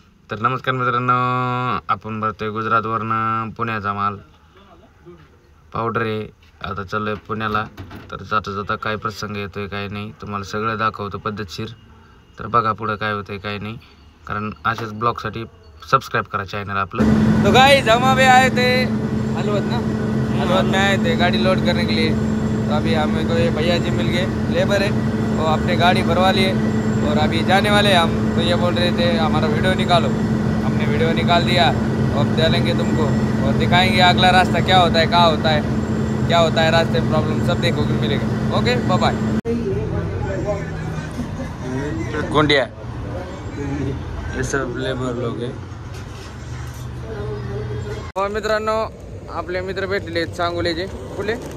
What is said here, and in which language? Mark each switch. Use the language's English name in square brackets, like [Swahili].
[Marathi] तर नमस्कार मित्रांनो, आपण भरतोय गुजरातवरनं पुण्याचा माल पावडर आहे. आता चाललोय पुण्याला. तर जाता जाता काय प्रसंग येतोय काय नाही तुम्हाला सगळं दाखवतो पद्धतशीर. तर बघा पुढे काय होतंय काय नहीं, कारण अशाच ब्लॉगसाठी सब्सक्राइब करा चैनल आपलं. [Hindi] तो गाइस हम अभी आए थे हलवद ना, हलवद में आए थे गाड़ी लोड करने के लिए. तो अभी हमें को ये भैया जी मिल गए, लेबर है, वो अपने गाड़ी भरवा लिए और अभी जाने वाले हम. तो ये बोल रहे थे हमारा वीडियो निकालो. हमने वीडियो निकाल दिया. अब डालेंगे तुमको और दिखाएंगे अगला रास्ता क्या होता है, कहाँ होता है, क्या होता है रास्ते में प्रॉब्लम सब देखो कि मिलेगा. Okay bye bye. गोंडिया ये सब लेबर लोग आहे. [Marathi] मित्रांनो आपले मित्र भेटले सांगोलेचे. कुठले?